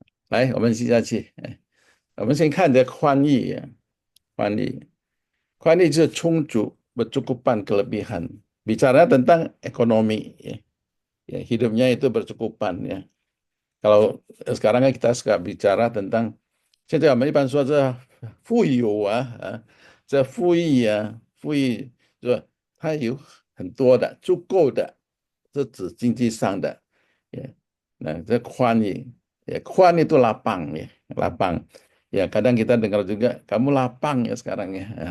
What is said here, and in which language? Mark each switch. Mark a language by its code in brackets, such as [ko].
[zh] 来，我们接下去，我们先看这宽裕呀，宽裕，宽裕就是充足、 [id] bercukupan, kelebihan. Bicara tentang ekonomi, ya, hidupnya itu bercukupan ya. Kalau sekarang kan kita suka bicara tentang [zh] 现在我们一般说这富有这富裕富裕是吧？它有很多的、足够的，是指经济上的。也，那这宽裕，宽 [id] itu lapang ya, lapang. Ya kadang kita dengar juga, kamu lapang ya sekarang ya.